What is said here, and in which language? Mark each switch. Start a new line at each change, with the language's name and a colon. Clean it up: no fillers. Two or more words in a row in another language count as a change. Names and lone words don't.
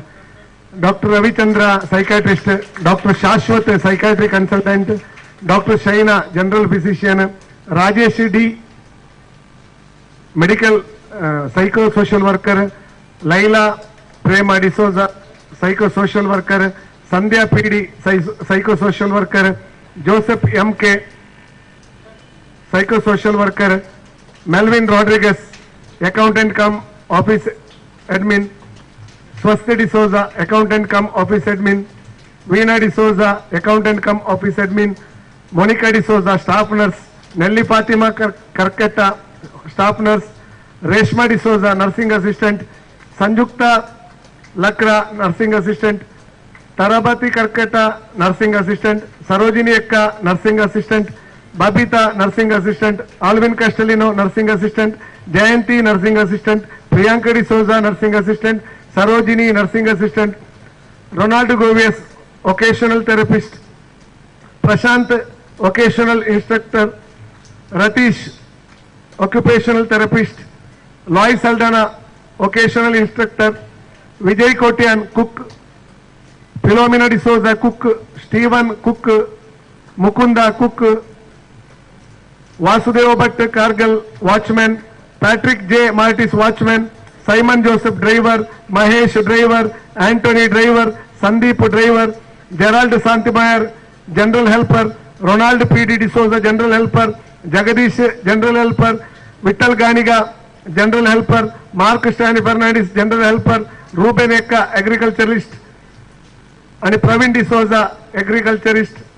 English: Doctor Ravichandra psychiatrist, Doctor Shashwat psychiatry consultant, Doctor Shaina general physician, Rajesh D medical psycho social worker, Laila Prema D'Souza psycho social worker, Sandhya PD psycho social worker, Joseph M K psycho social worker, Melwin Rodrigues accountant cum office admin, Swasti D'Souza accountant cum office admin, Veena D'Souza accountant cum office admin, Monica D'Souza staff nurse, Nelly Fatima Kerketta staff nurse, Reshma D'Souza nursing assistant, Samyukta Lakra nursing assistant, Tarabati Kerketta nursing assistant, Sarojini Ekka nursing assistant, Babita nursing assistant, Alwin Castelino nursing assistant, Jayanti nursing assistant, Priyanka D'Souza nursing assistant, Sarojini nursing assistant, Ronaldo Govias vocational therapist, Prashant vocational instructor, Ratish occupational therapist, Loy Saldanha vocational instructor, Vijay Kotian cook, Philomena D'Souza cook, Steven cook, Mukunda cook, Vasudev Bhatt Kargal watchman, Patrick J Martis watchman, Simon Joseph driver, Mahesh driver, Antony driver, Sandeep driver, Gerald Shantimayor general helper, Ronald PD D'Souza general helper, Jagadish general helper, Vithal Ganiga general helper, Mark Stany Fernandes general helper, Ruben Ekka agriculturist and Praveen D'Souza agriculturist.